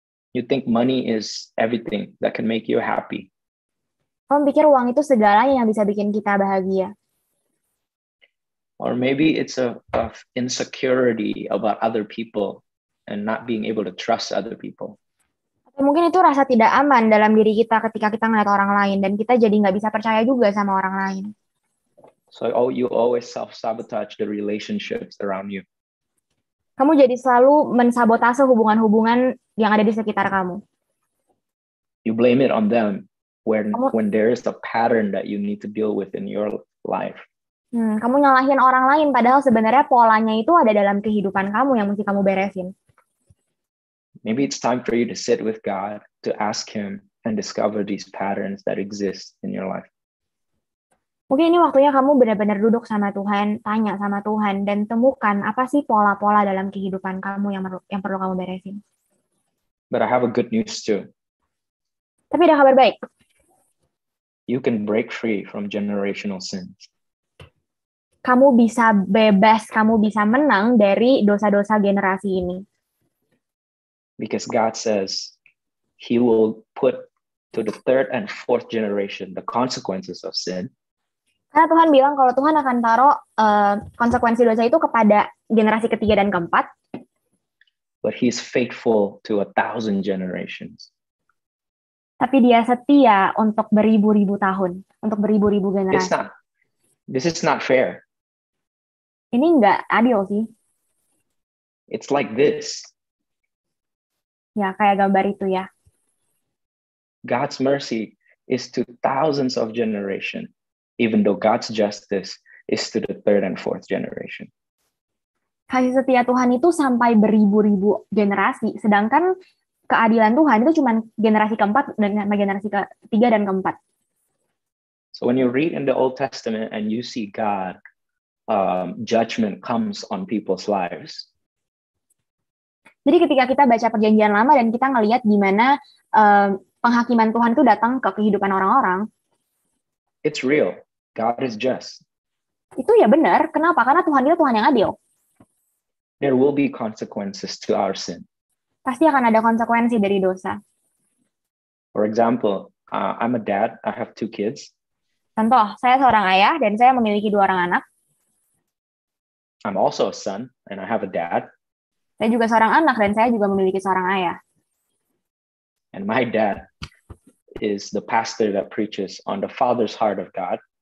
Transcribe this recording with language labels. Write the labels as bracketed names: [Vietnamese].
[English] You think money is everything that can make you happy. [Indonesian] Kamu pikir uang itu segalanya yang bisa bikin kita bahagia. [English] Or maybe it's a insecurity about other people and not being able to trust other people. [Indonesian] Mungkin itu rasa tidak aman dalam diri kita ketika kita ngeliat orang lain dan kita jadi nggak bisa percaya juga sama orang lain. [English] So you always self-sabotage the relationships around you. [Indonesian] Kamu jadi selalu mensabotase hubungan-hubungan yang ada di sekitar kamu. [English] You blame it on them when there is a pattern that you need to deal with in your life. [Indonesian] Kamu nyalahin orang lain padahal sebenarnya polanya itu ada dalam kehidupan kamu yang mesti kamu beresin. [English] Maybe it's time for you to sit with God, to ask Him and discover these patterns that exist in your life. [Indonesian] Mungkin ini waktunya kamu benar-benar duduk sama Tuhan, tanya sama Tuhan, dan temukan apa sih pola-pola dalam kehidupan kamu yang perlu kamu beresin. [English] But I have a good news too. [Indonesian] Tapi ada kabar baik. [English] You can break free from generational sins. [Indonesian] Kamu bisa bebas, kamu bisa menang dari dosa-dosa generasi ini. [English] Because God says He will put to the third and fourth generation the consequences of sin. [Indonesian] Karena Tuhan bilang kalau Tuhan akan taruh konsekuensi dosa itu kepada generasi ketiga dan keempat. [English] But He's faithful to 1,000 generations. [Indonesian] Tapi Dia setia untuk beribu-ribu tahun, untuk beribu-ribu generasi. [English] This is not fair. [Indonesian] Ini nggak adil sih. [English] It's like this. [Indonesian] Ya, kayak gambar itu ya. [English] God's mercy is to thousands of generations, even though God's justice is to the third and fourth generation. [Indonesian] Kasih setia Tuhan itu sampai beribu-ribu generasi, sedangkan keadilan Tuhan itu cuma generasi keempat dan generasi ketiga dan keempat. [English] So when you read in the Old Testament and you see God, judgment comes on people's lives. [Indonesian] Jadi ketika kita baca Perjanjian Lama dan kita ngelihat gimana penghakiman Tuhan itu datang ke kehidupan orang-orang. [English] It's real. God is just. [Indonesian] Itu ya benar. Kenapa? Karena Tuhan itu Tuhan yang adil. [English] There will be consequences to our sin. [Indonesian] Pasti akan ada konsekuensi dari dosa. [English] For example, I'm a dad. I have 2 kids. [Indonesian] Contoh, saya seorang ayah dan saya memiliki 2 orang anak. [English] I'm also a son and I have a dad. [Indonesian] Saya juga seorang anak dan saya juga memiliki seorang ayah. [English] And my dad is the pastor that preaches on the Father's heart of God.